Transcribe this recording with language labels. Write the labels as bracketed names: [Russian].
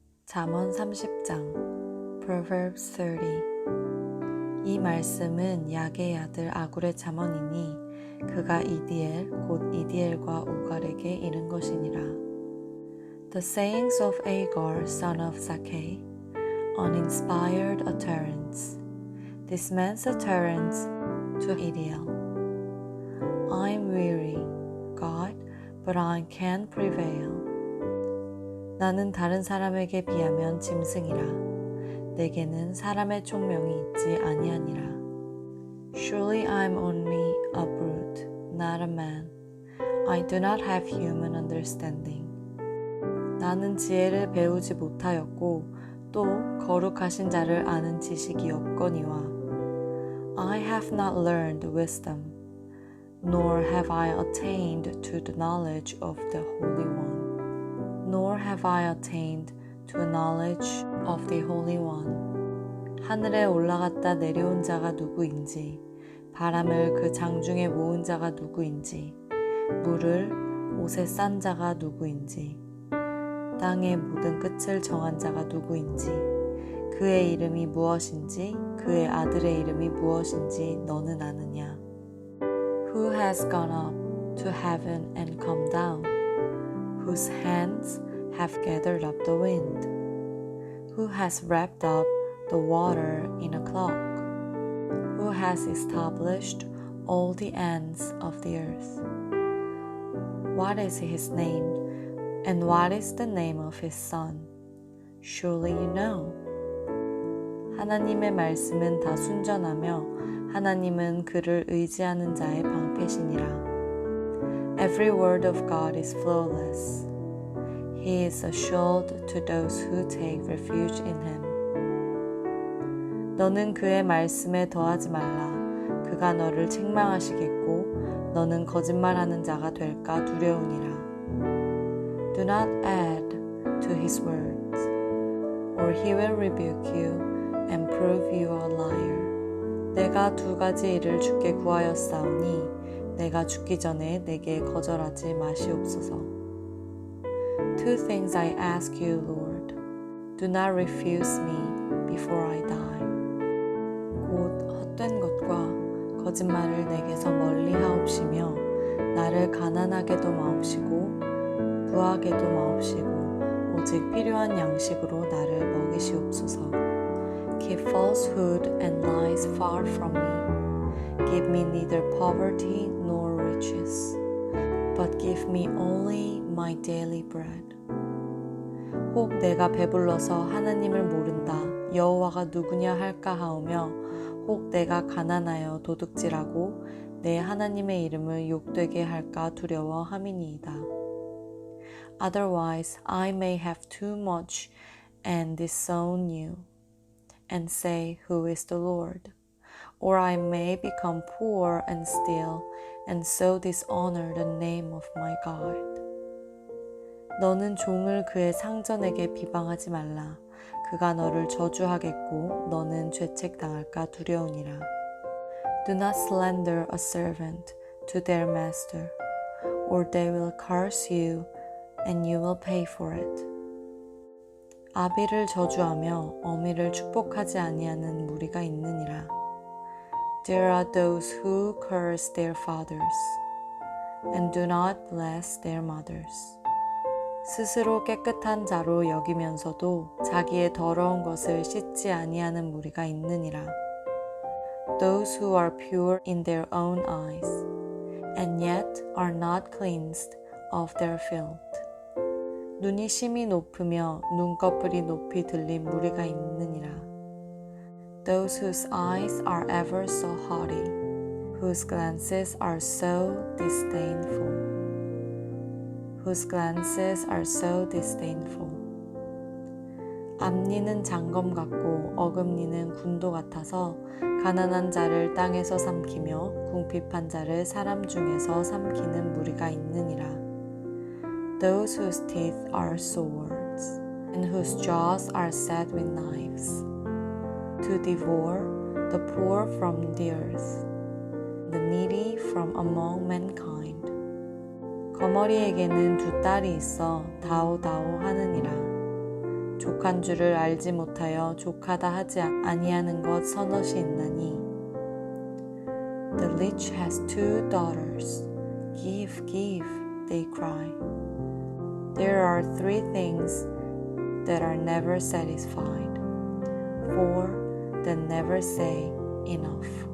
[Korean] 잠언 30장 [English] Proverbs 30 [Korean] 이 말씀은 야의 아들 아굴의 잠언이니 그가 이디엘 곧 이디엘과 우갈에게 이른 것이니라. [English] The sayings of Agur son of Zakeh, uninspired utterance. This man's utterance to Idiel. I'm weary, God, but I can't prevail. [Korean] 나는 다른 사람에게 비하면 짐승이라. 내게는 사람의 총명이 있지 아니하니라. [English] Surely I'm only a brute, not a man. I do not have human understanding. [Korean] 나는 지혜를 배우지 못하였고 또 거룩하신 자를 아는 지식이 없거니와 [English] I have not learned wisdom, nor have I attained to the knowledge of the Holy One. Nor have I attained to a knowledge of the Holy One. [Korean] 하늘에 올라갔다 내려온 자가 누구인지, 바람을 그 장중에 모은 자가 누구인지, 물을 옷에 싼 자가 누구인지, 땅의 모든 끝을 정한 자가 누구인지, 그의 이름이 무엇인지, 그의 아들의 이름이 무엇인지 너는 아느냐? [English] Who has gone up to heaven and come down? Whose hands have gathered up the wind? Who has wrapped up the water in a cloak? Who has established all the ends of the earth? What is his name, and what is the name of his son? Surely you know. [Korean] 하나님의 말씀은 다 순전하며 하나님은 그를 의지하는 자의 방패시니라. [English] Every word of God is flawless. He is a shield to those who take refuge in him. [Korean] 너는 그의 말씀에 더하지 말라. 그가 너를 책망하시겠고 너는 거짓말하는 자가 될까 두려우니라. [English] Do not add to his words, or he will rebuke you and prove you a liar. [Korean] 내가 두 가지 일을 주께 구하였사오니 내가 죽기 전에 내게 거절하지 마시옵소서. [English] Two things I ask you, Lord. Do not refuse me before I die. [Korean] 곧 헛된 것과 거짓말을 내게서 멀리 하옵시며 나를 가난하게도 마옵시고 부하게도 마옵시고 오직 필요한 양식으로 나를 먹이시옵소서. [English] Keep falsehood and lies far from me. Give me neither poverty nor riches, but give me only my daily bread. [Korean] 혹 내가 배불러서 하나님을 모른다, 여호와가 누구냐 할까 하오며 혹 내가 가난하여 도둑질하고 내 하나님의 이름을 욕되게 할까 두려워함이니이다. [English] Otherwise I may have too much and disown you, and say, Who is the Lord? Or I may become poor and steal, and so dishonor the name of my God. [Korean] 너는 종을 그의 상전에게 비방하지 말라. 그가 너를 저주하겠고 너는 죄책당할까 두려우니라. [English] Do not slander a servant to their master, or they will curse you, and you will pay for it. [Korean] 아비를 저주하며 어미를 축복하지 아니하는 무리가 있느니라. [English] There are those who curse their fathers, and do not bless their mothers. [Korean] 스스로 깨끗한 자로 여기면서도 자기의 더러운 것을 씻지 아니하는 무리가 있느니라. [English] Those who are pure in their own eyes, and yet are not cleansed of their filth. [Korean] 눈이 심히 높으며 눈꺼풀이 높이 들린 무리가 있느니라. [English] Those whose eyes are ever so haughty, whose glances are so disdainful. Whose glances are so disdainful. [Korean] 앞니는 장검 같고 어금니는 군도 같아서 가난한 자를 땅에서 삼키며 궁핍한 자를 사람 중에서 삼키는 무리가 있느니라. [English] Those whose teeth are swords, and whose jaws are set with knives, to devour the poor from the earth, the needy from among mankind. [Korean] 거머리에게는 두 딸이 있어 다오다오 하느니라. 족한 줄을 알지 못하여 족하다 하지 아니하는 것 서너시 있나니 [English] The leech has 2 daughters. Give, give, they cry. There are 3 things that are never satisfied, 4 that never say enough.